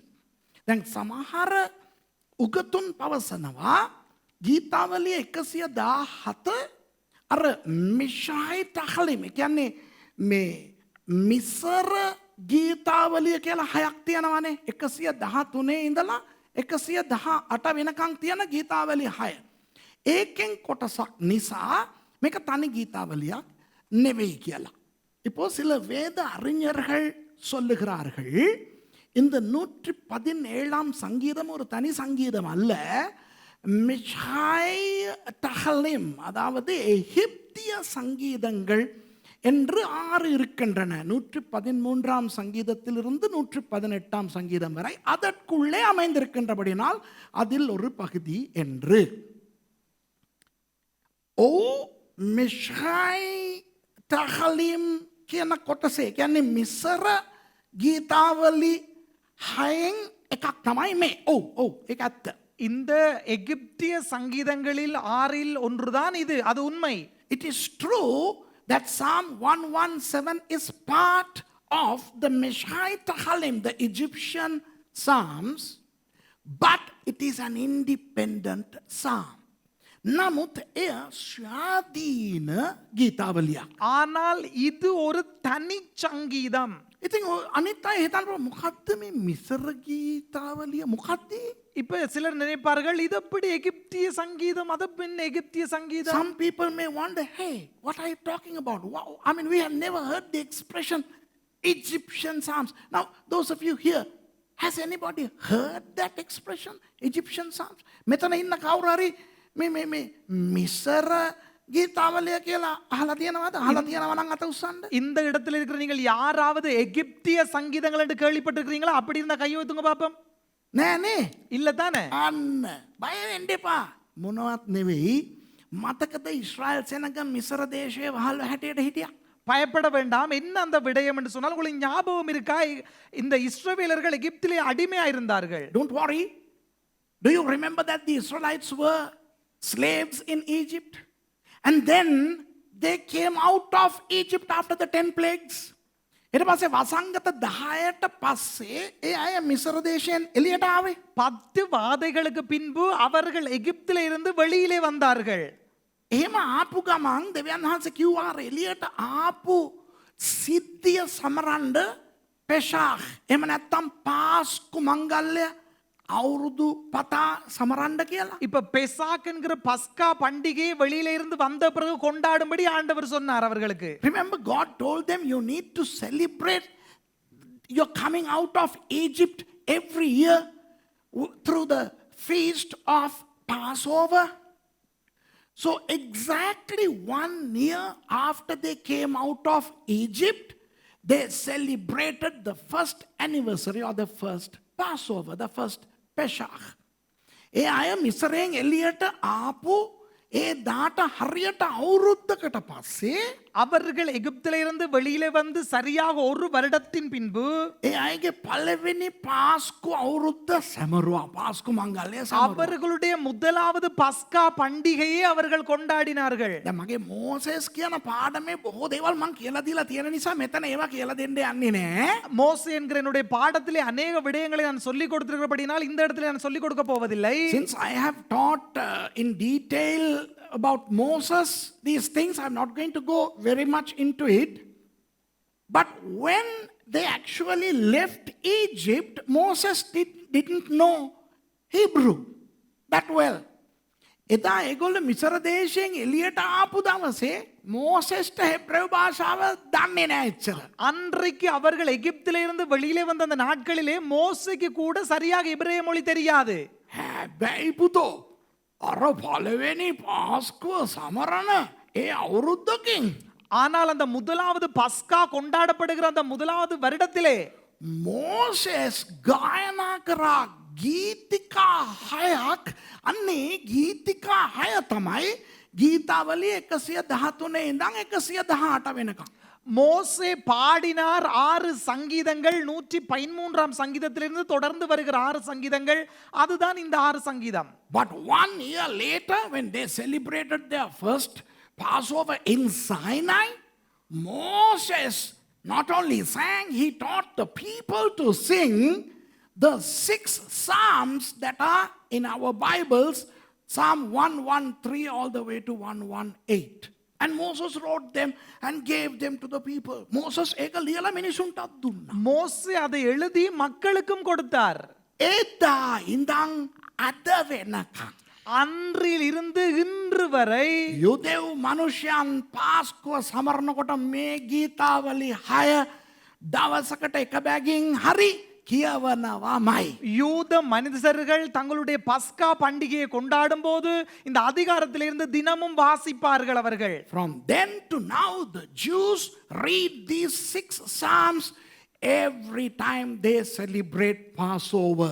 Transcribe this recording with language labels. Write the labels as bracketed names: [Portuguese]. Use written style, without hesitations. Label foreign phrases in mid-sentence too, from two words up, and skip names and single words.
[Sinhala] දැන් සමහර උගතුන් පවසනවා ගීතාවලිය 117 අර මිෂ්රයිට් හලිම් කියන්නේ මේ මිසර ගීතාවලිය කියලා හයක් තියෙනවානේ 113 ඉඳලා 118 වෙනකන් තියෙන ගීතාවලිය 6. ඒකෙන් කොටසක් නිසා මේක තනි ගීතාවලියක් නෙවෙයි කියලා. [Tamil] இப்போ சில வேத அறிஞர்கள் சொல்லுகிறார்கள் இந்த 117ஆம் சங்கீதம் ஒரு தனி சங்கீதம் அல்ல, மிஷாய் தஹலிம் அதாவது எகிப்திய சங்கீதங்கள் என்று 6 இருக்கின்றன. 113ஆம் சங்கீதத்திலிருந்து 118ஆம் சங்கீதம் வரை அதற்குள்ளே அமைந்திருக்கின்றபடினால் அதில் ஒரு பகுதி என்று. [Sinhala] ஓ மிஷாய் තහලිම් කියන කොටසේ කියන්නේ මිසර ගීතාවලි 6න් එකක් තමයි මේ. ඔව් ඒක ඇත්ත. [Tamil] இந்த எகிப்திய சங்கீதங்களில் 6ல் ஒன்றுதான் இது. அது உண்மை. [English] It is true that Psalm 117 is part of the Mishai Tahalim, the Egyptian Psalms, but it is an independent psalm. [Sinhala] නමුත් එය ස්වාධීන ගීතාවලියක්. [Tamil] ஆனால் இது ஒரு தனி சங்கீதம். [Sinhala] ඉතින් අනිත් අය හිතනවා මොකද්ද මේ මිසර ගීතාවලිය මොකද්ද? [Tamil] இப்ப சிலர் நினைப்பார்கள் இது எப்படி எகிப்திய சங்கீதம், அது பின் எகிப்திய சங்கீதம். [English] Some people may wonder, hey, what are you talking about? Wow. I mean, we have never heard the expression Egyptian Psalms. Now, those of you here, has anybody heard that expression, Egyptian Psalms? [Sinhala] මෙතන ඉන්න කවුරු හරි මේ මිසර ගීතාවලිය කියලා අහලා තියෙනවද? අහලා තියෙනවා නම් අත උස්සන්න. [Tamil] இந்த இடத்துல இருக்கிற நீங்கள் யாராவது எகிப்திய சங்கீதங்கள் என்று கேள்விப்பட்டிருக்கிறீங்களா? அப்படி இருந்தா கையை வைத்துங்க பாப்போம். [Sinhala] නෑනේ. [Tamil] இல்ல தானே? [Sinhala] අන්න බය වෙන්න එපා. මොනවත් නෙවෙයි. මතකද ඊශ්‍රායල් සෙනඟ මිසර දේශයේ වහල් හැටියට හිටියා? [Tamil] பயப்பட வேண்டாம். என்ன அந்த விடயம் என்று சொன்னால் உங்களுக்கு ஞாபகம் இருக்கா? இந்த இஸ்ரவேலர்கள் எகிப்திலே அடிமையா இருந்தார்கள். [English] Don't worry. Do you remember that the Israelites were slaves in Egypt? And then they came out of Egypt after the 10 plagues. [Sinhala] ඊට පස්සේ වසංගත 10ට පස්සේ ඒ අය මිසර දේශයෙන් එළියට ආවේ. [Tamil] 10 வாதைகளுக்கு பின்பு அவர்கள் எகிப்திலே இருந்து வெளியிலே வந்தார்கள். [Sinhala] එහෙම ආපු ගමන් දෙවියන් වහන්සේ කිව්වා එළියට ආපු සිද්ධිය සමරන්න පෙසාහ් එහෙම නැත්නම් පාස්කු මංගල්‍ය අවුරුදු පතා සමරන්න කියලා. [Tamil] இப்ப பெசாக் என்கிற பஸ்கா பண்டிகையை வெளியில இருந்து வந்த பிறகு கொண்டாடும்படி ஆண்டவர் சொன்னார் அவர்களுக்கு. [English] Remember, God told them you need to celebrate your coming out of Egypt every year through the feast of Passover. So exactly 1 year after they came out of Egypt, they celebrated the first anniversary or the first Passover, the first Pesach. [Sinhala] ඒ අය මිසරයෙන් එළියට ආපු ඒ දාට හරියට අවුරුද්දකට පස්සේ [Tamil] அவர்கள் எகிப்திலிருந்து வெளியிலே வந்து சரியாக ஒரு வருடத்தின் பின்பு [Sinhala] ඒ අයගේ පළවෙනි පාස්කු අවුරුද්ද සැමරුවා පාස්කු මංගල්ලය සමරුවා. [Tamil] அவர்களுடைய முதலாவது பஸ்கா பண்டிகையை அவர்கள் கொண்டாடினார்கள். [Sinhala] දැන් මගේ මෝසෙස් කියන පාඩමේ බොහෝ දේවල් මං කියලා දීලා තියෙන නිසා මෙතන ඒවා කියලා දෙන්න යන්නේ නෑ. [Tamil] மோசே என்கிற என்னுடைய பாடத்திலே அநேக விடயங்களை நான் சொல்லிக் கொடுத்திருக்கிறபடினால் இந்த இடத்துல நான் சொல்லிக் கொடுக்க போவதில்லை. [English] Since I have taught in detail about Moses these things, I'm not going to go very much into it. But when they actually left Egypt, Moses didn't know Hebrew that well. [Sinhala] එදා ඒගොල්ලෝ මිසර දේශයෙන් එළියට ආපු දවසේ මෝසෙස්ට හෙබ්‍රේව භාෂාව දන්නේ නැහැ එච්චර. [Tamil] அன்றைக்கு அவர்கள் எகிப்திலிருந்து வெளியிலே வந்த அந்த நாட்களிலே மோசேக்கு கூட சரியாக எபிரேய மொழி தெரியாது. [Sinhala] හැබැයි පුතෝ අර පළවෙනි පාස්කුව සමරන ඒ අවුරුද්දකින් [Tamil] ஆனால் அந்த முதலாவது பஸ்கா கொண்டாடப்படுகிற அந்த முதலாவது வருடத்திலே [Sinhala] මෝසෙස් ගායනා කරා ගීතිකා 6ක්. අන්නේ ගීතිකා 6 තමයි ගීතාවලිය 113 ඉඳන් 118 වෙනකම්. [Tamil] மோசே பாடினார் 6 சங்கீதங்கள் 113ஆம் சங்கீதத்திலிருந்து தொடர்ந்து வருகிற 6 சங்கீதங்கள் அதுதான் இந்த 6 சங்கீதம். [English] But 1 year later, when they celebrated their first Passover in Sinai, Moses not only sang, he taught the people to sing the 6 psalms that are in our Bibles, Psalm 113 all the way to 118. And Moses wrote them and gave them to the people. [Sinhala] Moses ඒක ලියලා මිනිසුන්ට දුන්නා. [Tamil] மோசே அதை எழுதி மக்களுக்கும் கொடுத்தார். [Sinhala] එදා ඉඳන් අද වෙනකම් [Tamil] அன்றில் இருந்து இன்று வரை [Sinhala] යුදෙව් මනුෂ්‍යයන් පාස්කුව සමරනකොට මේ ගීතාවලි 6 දවසකට එක බැගින් හරි කියවනවාමයි. [Tamil] யூத மனிதர்கள் தங்களுடைய பஸ்கா பண்டிகையை கொண்டாடும் போது இந்த அதிகாரத்திலிருந்து தினமும் வாசிப்பார்கள் அவர்கள். [English] From then to now the Jews read these 6 psalms every time they celebrate Passover.